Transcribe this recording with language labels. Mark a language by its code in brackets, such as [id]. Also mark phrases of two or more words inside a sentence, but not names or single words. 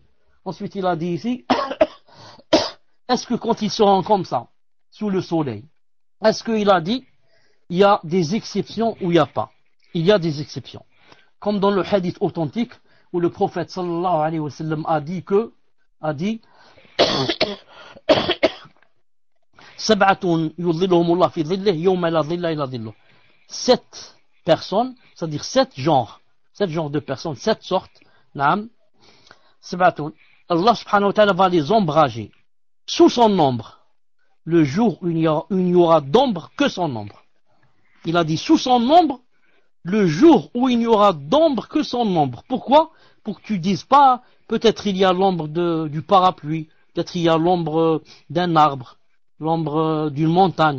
[fr] Ensuite il a dit ici, est-ce que quand ils seront comme ça, sous le soleil, est-ce qu'il a dit, il y a des exceptions ou il n'y a pas? Il y a des exceptions. Comme dans le hadith authentique, où le prophète [ar] صلى الله عليه وسلم [fr] a dit [ar] سبعة يظلهم الله في ظله يوم لا ظل إلا ظله. [fr] 7 personnes, c'est-à-dire 7 genres de personnes, 7 sortes, Sab'atun. Allah [ar] سبحانه وتعالى [fr] va les ombrager sous son ombre, le jour où il n'y aura d'ombre que son ombre. Il a dit sous son ombre, le jour où il n'y aura d'ombre que son ombre. Pourquoi? Pour que tu dises pas, peut-être il y a l'ombre du parapluie, peut-être il y a l'ombre d'un arbre, l'ombre d'une montagne.